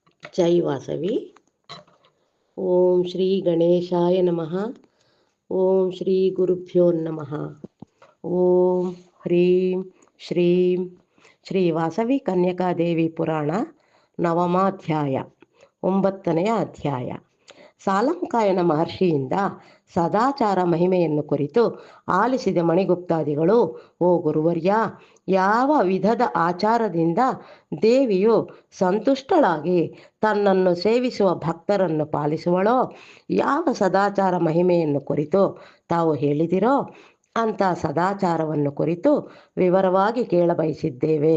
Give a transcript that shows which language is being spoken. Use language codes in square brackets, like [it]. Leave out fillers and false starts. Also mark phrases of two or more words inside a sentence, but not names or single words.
[kn] ಜೈ ವಾಸವಿ. [sa] ಓಂ ಶ್ರೀ ಗಣೇಶಾಯ ನಮಃ. ಓಂ ಶ್ರೀ ಗುರುಭ್ಯೋ ನಮಃ. ಓಂ ಹ್ರೀಂ ಶ್ರೀಂ [kn] ಶ್ರೀ ವಾಸವಿ ಕನ್ಯಕಾದೇವಿ ಪುರಾಣ ನವಮಾಧ್ಯಾಯ 9ನೇ ಅಧ್ಯಾಯ. ಸಾಲಂಕಾಯನ ಮಹರ್ಷಿಯಿಂದ ಸದಾಚಾರ ಮಹಿಮೆಯನ್ನು ಕುರಿತು ಆಲಿಸಿದ ಮಣಿಗುಪ್ತಾದಿಗಳು, ಓ ಗುರುವರ್ಯ, ಯಾವ ವಿಧದ ಆಚಾರದಿಂದ ದೇವಿಯು ಸಂತುಷ್ಟಳಾಗಿ ತನ್ನನ್ನು ಸೇವಿಸುವ ಭಕ್ತರನ್ನು ಪಾಲಿಸುವಳೋ, ಯಾವ ಸದಾಚಾರ ಮಹಿಮೆಯನ್ನು ಕುರಿತು ತಾವು ಹೇಳಿದಿರೋ ಅಂಥ ಸದಾಚಾರವನ್ನು ಕುರಿತು ವಿವರವಾಗಿ ಕೇಳಬಯಸಿದ್ದೇವೆ.